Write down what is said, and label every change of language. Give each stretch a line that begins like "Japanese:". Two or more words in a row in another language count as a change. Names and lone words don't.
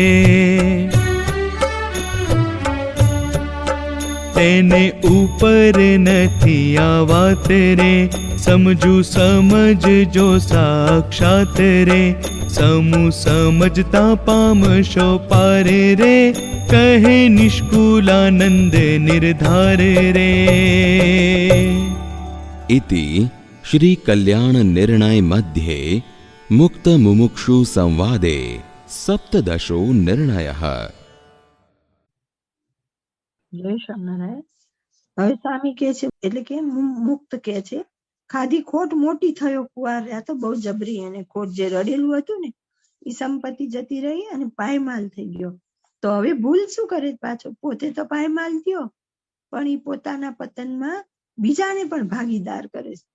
Gujarati: તેને ઉપર નથી આ વાત રે, સમજુ સમજજો સાક્ષાત રે. સમૂહ સમજતા પામશો પાર રે, કહે નિષ્કુલાનંદ નિર્ધાર રે.
Sanskrit: इति श्री कल्याण निर्णय मध्ये मुक्त मुमुक्षु संवादे सप्तदशो निर्णयः.
Gujarati: જય સ્વામિનારાયણ. હવે સ્વામી કે છે એટલે કે મુક્ત કે છે, ખાધી ખોટ મોટી થયો કુંવાર. આ તો બહુ જબરી એને ખોટ જે રડેલું હતું ને એ સંપત્તિ જતી રહી અને પાયમાલ થઈ ગયો. તો હવે ભૂલ શું કરે પાછો, પોતે તો પાયમાલ થયો પણ એ પોતાના પતનમાં બીજાને પણ ભાગીદાર કરે છે.